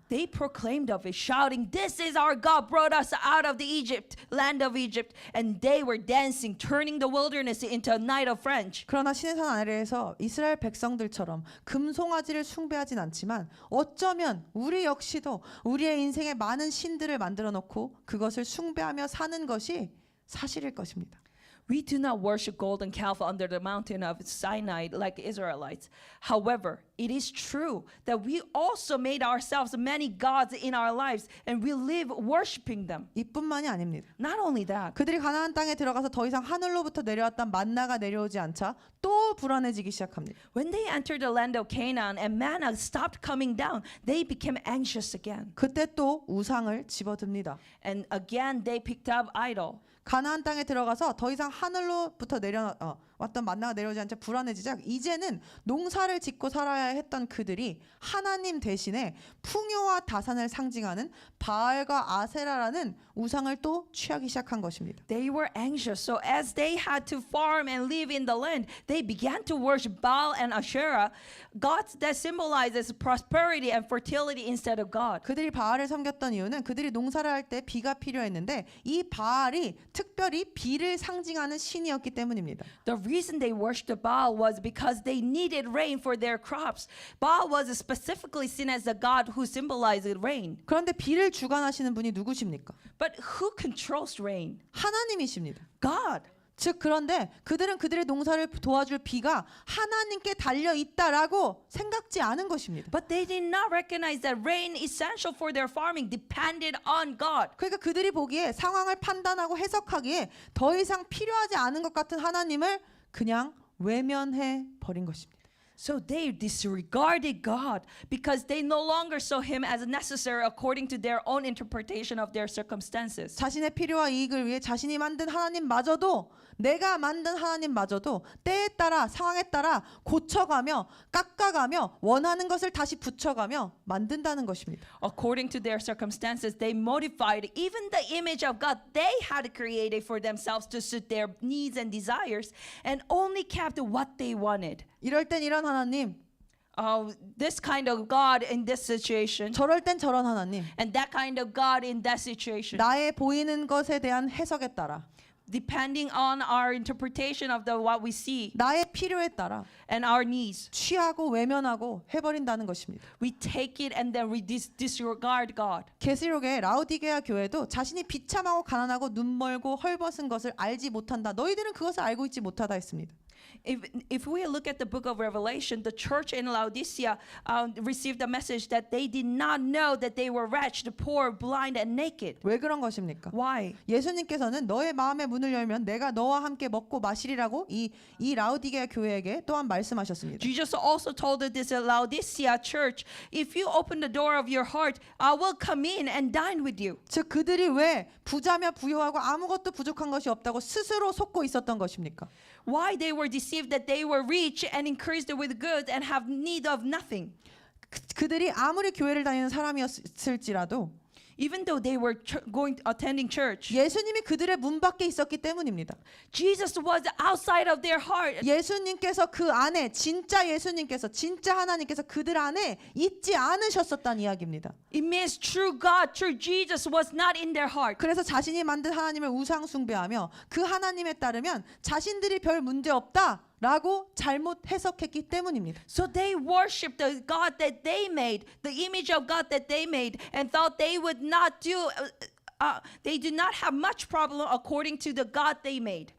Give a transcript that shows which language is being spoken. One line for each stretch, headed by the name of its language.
English: They proclaimed of it, shouting, "This is our God, brought us out of the land of Egypt." And they were dancing, turning the wilderness into a night of French.
Korean: 그러나 시내산 아래에서 이스라엘 백성들처럼 금송아지를 숭배하진 않지만 어쩌면 우리 역시도 우리의 인생에 많은 신들을 만들어 놓고 그것을 숭배하며 사는 것이 사실일 것입니다.
English: We do not worship golden calf under the mountain of Sinai like Israelites. However, it is true that we also made ourselves many gods in our lives, and we live worshiping them.
Korean: 이뿐만이 아닙니다.
English: Not only that,
Korean: 그들이 가나안 땅에 들어가서 더 이상 하늘로부터 내려왔던 만나가 내려오지 않자 또 불안해지기 시작합니다.
English: when they entered the land of Canaan and manna stopped coming down, they became anxious again.
Korean: 그때 또 우상을 집어듭니다.
English: And again, they picked up idol.
Korean: 가나안 땅에 들어가서 더 이상 하늘로부터 왔던 만나가 내려오지 않자 불안해지자 이제는 농사를 짓고 살아야 했던 그들이 하나님 대신에 풍요와 다산을 상징하는 바알과 아세라라는 우상을 또 취하기 시작한 것입니다.
English: They were anxious. So as they had to farm and live in the land, they began to worship Baal and Asherah, gods that symbolizes prosperity and fertility instead of God.
Korean: 그들이 바알을 섬겼던 이유는 그들이 농사를 할 때 비가 필요했는데 이 바알이 특별히 비를 상징하는 신이었기 때문입니다.
English: The reason they worshipped Baal was because they needed rain for their crops. Baal was specifically seen as the god who symbolized rain.
Korean: 그런데 비를 주관하시는 분이 누구십니까?
English: But who controls rain?
Korean: 하나님이십니다.
English: God.
Korean: 즉 그런데 그들은 그들의 농사를 도와줄 비가 하나님께 달려 있다라고 생각지 않은 것입니다.
English: But they did not recognize that rain essential for their farming depended on God.
Korean: 그러니까 그들이 보기에 상황을 판단하고 해석하기에 더 이상 필요하지 않은 것 같은 하나님을 그냥 외면해 버린 것입니다.
English: So they disregarded God because they no longer saw him as necessary according to their own interpretation of their circumstances.
Korean: 자신의 필요와 이익을 위해 자신이 만든 하나님마저도 내가 만든 하나님마저도 때에 따라 상황에 따라 고쳐가며 깎아가며 원하는 것을 다시 붙여가며 만든다는 것입니다.
English: According to their circumstances, they modified even the image of God they had created for themselves to suit their needs and desires and only kept what they wanted.
Korean: 이럴 땐 이런 하나님,
English: This kind of God in this situation
Korean: 저럴 땐 저런 하나님,
English: and that kind of God in that situation.
Korean: 나의 보이는 것에 대한 해석에 따라
English: Depending on our interpretation of what we see
Korean: 나의 필요에 따라
English: and our needs,
Korean: 취하고 외면하고 해버린다는 것입니다.
English: we take it and then we disregard God.
Korean: 계시록의 라우디게아 교회도 자신이 비참하고 가난하고 눈멀고 헐벗은 것을 알지 못한다. 너희들은 그것을 알고 있지 못하다 했습니다.
English: If we look at the book of Revelation, the church in Laodicea received a message that they did not know that they were wretched, poor, blind, and naked.
Korean: 왜 그런 것입니까?
English: Why?
Korean: 예수님께서는 너의 마음의 문을 열면 내가 너와 함께 먹고 마시리라고 이 라우디게아 교회에게 또한 말씀하셨습니다.
English: Jesus also told this Laodicea church, if you open the door of your heart, I will come in and dine with you.
Korean: 즉 그들이 왜 부자며 부요하고 아무것도 부족한 것이 없다고 스스로 속고 있었던 것입니까?
English: Why they were deceived that they were rich and increased with goods and have need of nothing.
Korean: 그들이 아무리 교회를 다니는 사람이었을지라도
English: Even though they were attending church,
Korean: 예수님이 그들의 문 밖에 있었기 때문입니다.
English: Jesus was outside of their heart.
Korean: 예수님께서 그 안에 진짜 예수님께서 진짜 하나님께서 그들 안에 있지 않으셨었다는 이야기입니다.
English: It means true God, true Jesus was not in their heart.
Korean: 그래서 자신이 만든 하나님을 우상 숭배하며 그 하나님에 따르면 자신들이 별 문제 없다 라고 잘못 해석했기 때문입니다.
English: So they worshipped the God that they made, the image of God that they made, and thought they would not they did not have much problem according to the God they made.